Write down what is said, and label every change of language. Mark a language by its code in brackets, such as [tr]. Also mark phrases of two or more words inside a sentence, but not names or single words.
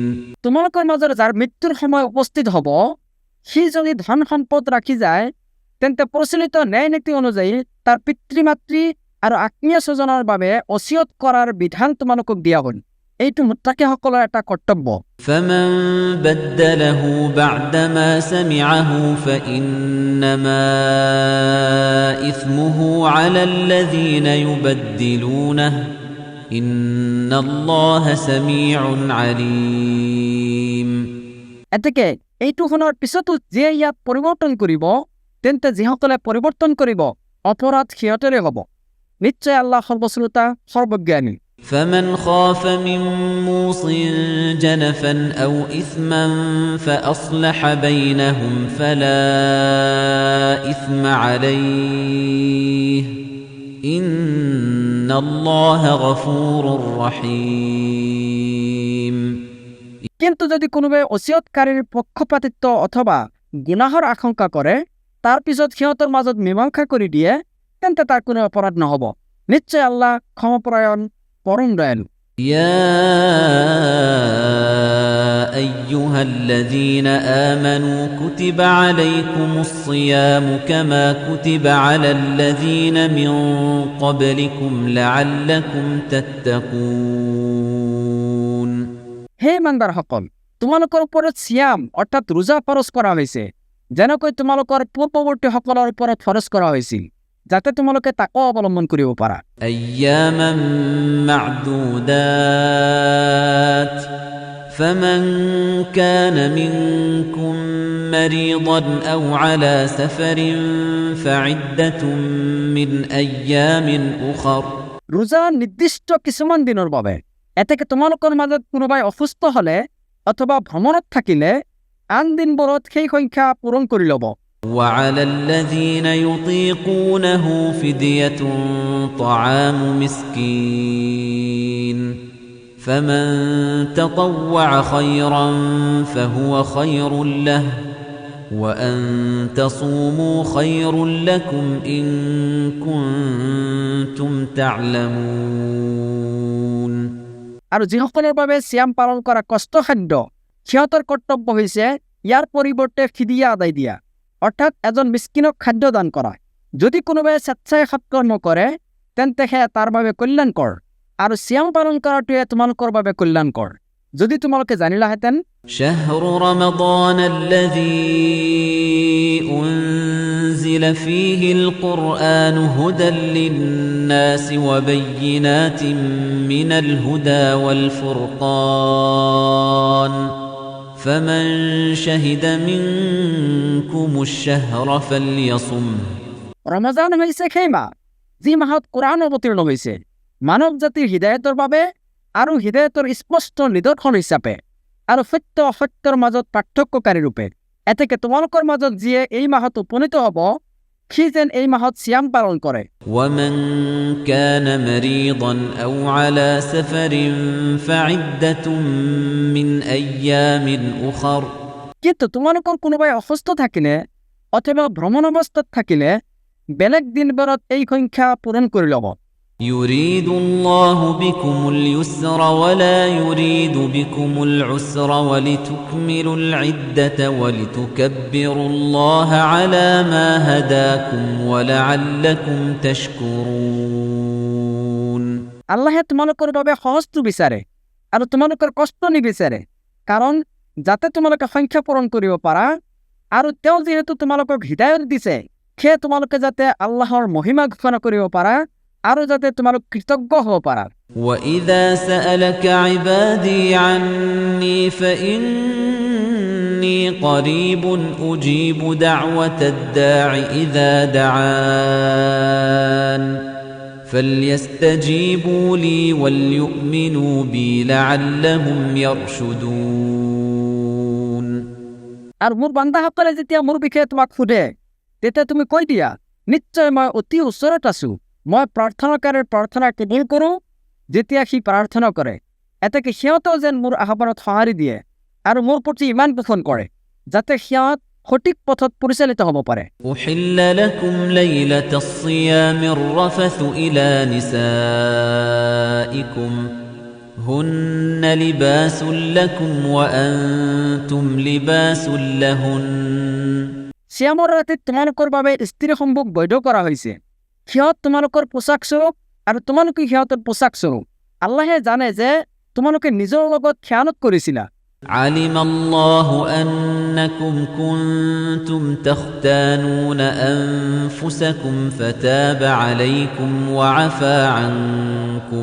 [as] তোমালোকৰ মাজত যাৰ মৃত্যুৰ সময় উপস্থিত হ'ব, সি যদি ধন সম্পদ ৰাখি যায়, তেন্তে প্ৰচলিত ন্যায় নীতি অনুযায়ী তাৰ পিতৃ মাতৃ আৰু আত্মীয় স্বজনৰ বাবে অচিয়ত কৰাৰ বিধান তোমালোকক দিয়া হ'ল। এইটো মুত্তাকিসকলৰ এটা কৰ্তব্য। [ar] فمن بدله بعدما سمعه فإنما إثمه على الذين يبدلونه إن الله سميع عليم [as] এতেকে এইটো শুনাৰ পিছতো যিয়ে ইয়াত পৰিৱৰ্তন কৰিব, তেন্তে যিসকলে পৰিৱৰ্তন কৰিব অপৰাধ সিহঁতৰে হ'ব। নিশ্চয় আল্লাহ সৰ্বশ্ৰোতা, সৰ্বজ্ঞানী। [ar] فمن خاف من موص جنفا أو إثما فأصلح بينهم فلا إثم عليه إن الله غفور رحيم [as] কিন্তু যদি কোনোবাই অচিয়তকাৰীৰ পক্ষপাতিত্ব অথবা গুনাহৰ আশংকা কৰে, তাৰ পিছত সিহঁতৰ মাজত মীমাংসা কৰি দিয়ে, তেন্তে তাৰ কোনো অপৰাধ নহ'ব। নিশ্চয় আল্লাহ ক্ষমাপৰায়ণ, পৰম দয়ালু। [ar] يا أيها الذين آمنوا كتب عليكم الصيام كما كتب على الذين من قبلكم لعلكم تتقون [as] হে ইমানদাৰ সকল, তোমালোকৰ ওপৰত সিয়াম অৰ্থাৎ ৰোজা ফৰজ কৰা হৈছে, যেনেকৈ তোমালোকৰ পূৰ্বৱৰ্তীসকলৰ ওপৰত ফৰজ কৰা হৈছিল, যাতে তোমালোকে তাকো অৱলম্বন কৰিব পাৰা। [ar] أياما معدودات فمن كان منكم مريضا أو على سفر فعدة من أيام أخر [as] ৰোজা নিৰ্দিষ্ট কিছুমান দিনৰ বাবে। এতেকে তোমালোকৰ মাজত কোনোবাই অসুস্থ হলে অথবা ভ্ৰমণত থাকিলে আন দিনবোৰত সেই সংখ্যা পূৰণ কৰি ল'ব। [ar] وعلى الذين يطيقونه فدية طعام مسكين فمن تطوع خيرا فهو خير له وأن تصوموا خير لكم إن كنتم تعلمون [as] আৰু যিসকলৰ বাবে সিয়াম পালন কৰা কষ্টসাধ্য, সিহঁতৰ কৰ্তব্য হৈছে ইয়াৰ পৰিৱৰ্তে ফিদিয়া আদায় দিয়া, অৰ্থাৎ এজন মিস্কিনক খাদ্য দান কৰা। যদি কোনোবাই স্বেচ্ছাই সৎকৰ্ম কৰে তেন্তে সেয়া তাৰ বাবে কল্যাণকৰ, আৰু সিয়াম পালন কৰাটোৱে তোমালোকৰ বাবে কল্যাণকৰ যদি তোমালোকে জানিলাহেঁতেন। [ar] شهر رمضان الذي أنزل فيه القرآن هدى للناس وبينات من الهدى والفرقان فمن شهد منكم الشهر فليصمه [as] ৰমজান হৈছে সেই মাহ যি মাহত কোৰআন অৱতীৰ্ণ হৈছে মানৱ জাতিৰ হৃদায়তৰ বাবে আৰু হৃদায়তৰ স্পষ্ট নিদৰ্শন হিচাপে আৰু সত্য অসত্যৰ মাজত পাৰ্থক্যকাৰী ৰূপে। এতেকে তোমালোকৰ মাজত যিয়ে এই মাহত উপনীত হ'ব সি যেন এই মাহত সিয়াম পালন কৰে। [ar] ومن كان مريضا أو على سفر فعدة من أيام أخر [as] কিন্তু তোমালোকৰ কোনোবাই অসুস্থ থাকিলে অথবা ভ্ৰমণ অৱস্থাত থাকিলে বেলেগ দিনবোৰত এই সংখ্যা পূৰণ কৰি ল'ব। [ar] يريد الله بكم اليسر ولا يريد بكم العسر ولتكملوا العدة ولتكبروا الله على ما هداكم ولعلكم تشكرون [as] আল্লাহে তোমালোকৰ বাবে সহজটো বিচাৰে আৰু তোমালোকৰ কষ্ট নিবিচাৰে, কাৰণ যাতে তোমালোকে সংখ্যা পূৰণ কৰিব পাৰা, আৰু তেওঁ যিহেতু তোমালোকক হৃদায়ত দিছে সেয়ে তোমালোকে যাতে আল্লাহৰ মহিমা ঘোষণা কৰিব পাৰা আৰু যাতে তোমালোক কৃতজ্ঞ হ'ব পাৰা। [ar] وَإِذَا سَأَلَكَ عِبَادِي عَنِّي فَإِنِّي قَرِيبٌ أُجِيبُ دَعْوَةَ الدَّاعِ إِذَا دَعَانِ فَلْيَسْتَجِيبُوا لِي وَلْيُؤْمِنُوا بِي لَعَلَّهُمْ يَرْشُدُونَ [as] আৰু মোৰ বান্দাসকলে যেতিয়া মোৰ বিষয়ে তোমাক সোধে তেতিয়া তুমি কৈ দিয়া, নিশ্চয় মই অতি ওচৰত আছো, মই প্ৰাৰ্থনাকাৰীৰ প্ৰাৰ্থনা কবুল কৰোঁ যেতিয়া সি প্ৰাৰ্থনা কৰে। এতেকে সিহঁতেও যেন মোৰ আহ্বানত সঁহাৰি দিয়ে আৰু মোৰ প্ৰতি ইমান পোষণ কৰে যাতে সিহঁত সঠিক পথত পৰিচালিত হ'ব পাৰে। [ar] أحل لكم ليلة الصيام الرفث إلى نسائكم هن لباس لكم وأنتم لباس لهن [as] সিয়ামৰ ৰাতিত তোমালোকৰ বাবে স্ত্ৰীসমূহক বৈধ কৰা হৈছে, সিহঁত তোমালোকৰ পোচাক স্বৰূপ আৰু তোমালোকে সিহঁতৰ পোচাক স্বৰূপ। আল্লাহে জানে যে তোমালোকে নিজৰ লগত খেয়ানত কৰিছিলা। [ar] علم الله أنكم كنتم تختانون أنفسكم فتاب عليكم وعفى عنكم